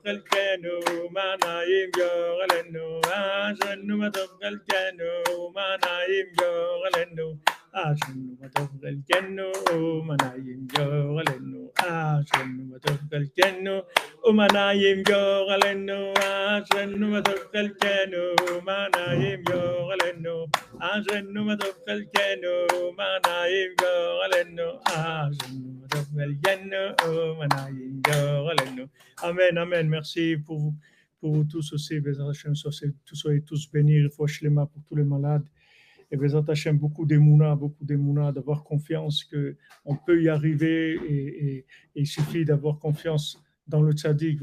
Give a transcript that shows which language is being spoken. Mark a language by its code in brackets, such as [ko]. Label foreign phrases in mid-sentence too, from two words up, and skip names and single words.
[he] חלקנו, ומה נעים גורלנו, אשרנו מה טוב חלקנו, ומה נעים גורלנו, אשרנו מה טוב חלקנו, ומנעים גורלנו, אשרנו מה טוב חלקנו, ומנעים גורלנו, אשרנו מה טוב חלקנו, ומנעים גורלנו, אשרנו מה טוב חלקנו, ומנעים גורלנו, אשרנו מה טוב חלקנו, ומנעים גורלנו. [fr] Amen, amen. Merci pour vous tous aussi. Soyez tous bénis. [he] רפואה שלמה [fr] pour tous les malades. Et [he] בעזרת השם, [fr] beaucoup d'émouna, d'avoir confiance qu'on peut y arriver et il suffit d'avoir confiance dans le tzaddik.